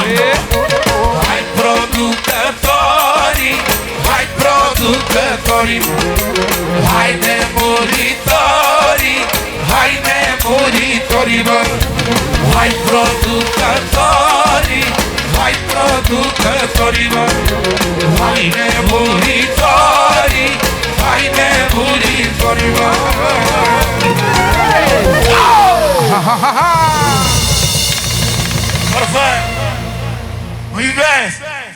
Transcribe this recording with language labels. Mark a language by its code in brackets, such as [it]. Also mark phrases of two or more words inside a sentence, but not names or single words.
[ro] Hai producătorii, hai producătorii, hai nemuritorii, hai nemuritorilor. Hai producătorii, hai producătorilor, hai nemuritorii, hai nemuritorilor. Ha ha ha ha! Perfect! Mă iubesc!